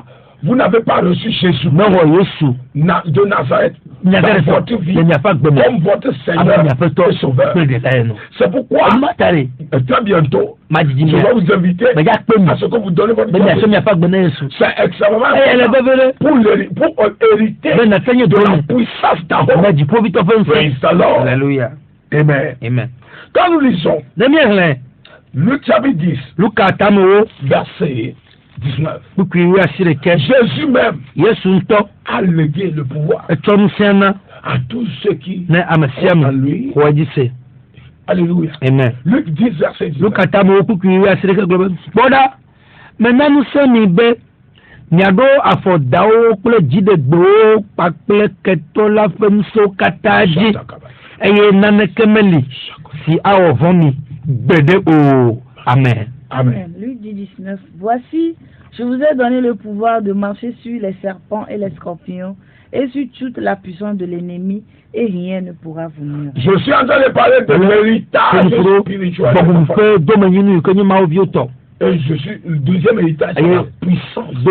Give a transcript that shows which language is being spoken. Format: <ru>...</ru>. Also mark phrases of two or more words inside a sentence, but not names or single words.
<fr>Vous n'avez pas reçu Jésus de Nazareth dans votre vie comme votre Seigneur et Sauveur. C'est pourquoi très bientôt, je vais vous inviter à ce que vous donnez votre vie. C'est extrêmement important pour hériter de la puissance d'en haut.</fr> <en>Praise the Lord.</en> <fr>Alléluia. Amen. Quand nous lisons Luc chapitre 10, verset 19. Jésus même a légué le pouvoir à tous ceux qui croient en lui. Alléluia. Amen. Luc 10, verset 19. Maintenant nous sommes</fr> <ee>bé miado afodawo kple dzidegbewo kpakple ketola ƒe nuswo katã dzi eye naneke meli si awɔ vɔ mi gbede o.</ee> <fr>Amen. Amen. Luc 10:19. Voici, je vous ai donné le pouvoir de marcher sur les serpents et les scorpions et sur toute la puissance de l'ennemi et rien ne pourra vous nuire. Je suis en train de parler de l'héritage spirituel. Et je suis le deuxième héritage de la puissance.</fr>